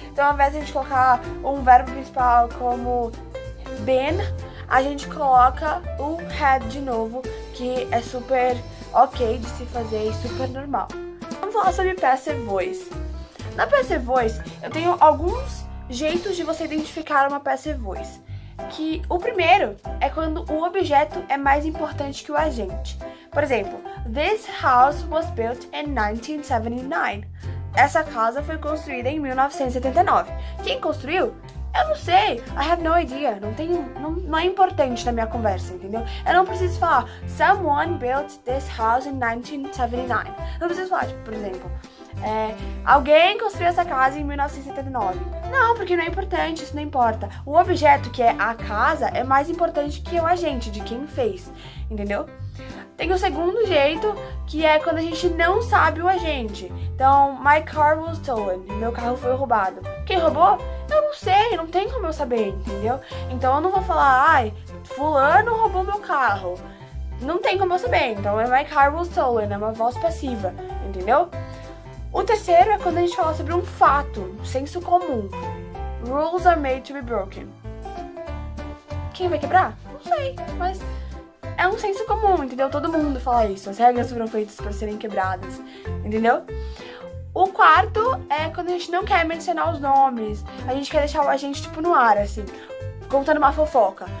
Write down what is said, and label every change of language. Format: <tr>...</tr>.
<pt>Então, ao invés de a gente colocar um verbo principal como been, a gente coloca o had de novo, que é super ok de se fazer e super normal. Vamos falar sobre Passive Voice. Na Passive Voice, eu tenho alguns jeitos de você identificar uma Passive Voice. Que o primeiro é quando o objeto é mais importante que o agente. Por exemplo,</pt> <en>this house was built in 1979.</en> <pt>Essa casa foi construída em 1979. Quem construiu? Eu não sei,</pt> <en>I have no idea,</en> <pt>não é importante na minha conversa, entendeu? Eu não preciso falar,</pt> <en>someone built this house in 1979.</en> <pt>Não preciso falar, tipo, por exemplo, alguém construiu essa casa em 1979. Não, porque não é importante, isso não importa. O objeto, que é a casa, é mais importante que o agente, de quem fez, entendeu? Tem o segundo jeito, que é quando a gente não sabe o agente. Então,</pt> <en>my car was stolen,</en> <pt>meu carro foi roubado. Quem roubou? Eu não sei, não tem como eu saber, entendeu? Então eu não vou falar, ai, fulano roubou meu carro. Não tem como eu saber, então é</pt> <en>my car was stolen,</en> <pt>é uma voz passiva, entendeu? O terceiro é quando a gente fala sobre um fato, senso comum.</pt> <en>Rules are made to be broken.</en> <pt>Quem vai quebrar? Não sei, mas é um senso comum, entendeu? Todo mundo fala isso, as regras foram feitas para serem quebradas, entendeu? O quarto é quando a gente não quer mencionar os nomes, a gente quer deixar o agente tipo no ar, assim, contando uma fofoca.</pt>